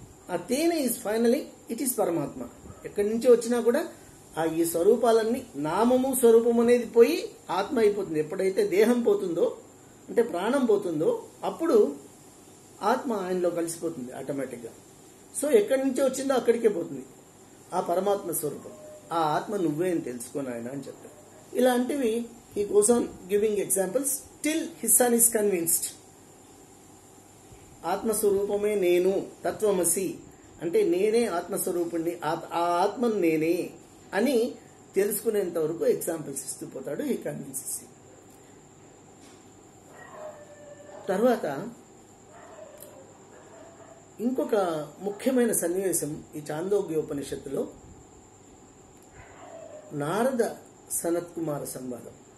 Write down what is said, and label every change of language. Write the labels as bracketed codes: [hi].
[te] ఆ తేనె [en] is finally it is [te] పరమాత్మ. ఎక్కడి నుంచి వచ్చినా కూడా ఆ ఈ స్వరూపాలన్నీ నామము స్వరూపం అనేది పోయి ఆత్మ అయిపోతుంది. ఎప్పుడైతే దేహం పోతుందో అంటే ప్రాణం పోతుందో అప్పుడు ఆత్మ ఆయనలో కలిసిపోతుంది ఆటోమేటిక్గా. సో ఎక్కడి నుంచి వచ్చిందో అక్కడికే పోతుంది ఆ పరమాత్మ స్వరూపం. ఆ ఆత్మ నువ్వే అని తెలుసుకోను ఆయన అని చెప్తాడు. ఇలాంటివి [en] he goes on giving examples till his son is convinced. [te] ఆత్మస్వరూపమే నేను, తత్వమసి అంటే నేనే ఆత్మస్వరూపుణ్ణి, ఆ ఆత్మను నేనే అని తెలుసుకునేంత వరకు ఎగ్జాంపుల్స్ ఇస్తూ పోతాడు. ఈ కన్విన్సెస్. తర్వాత ఇంకొక ముఖ్యమైన సన్నివేశం ఈ చాందోగ్యోపనిషత్తులో నారద సనత్ కుమార సంవాదం.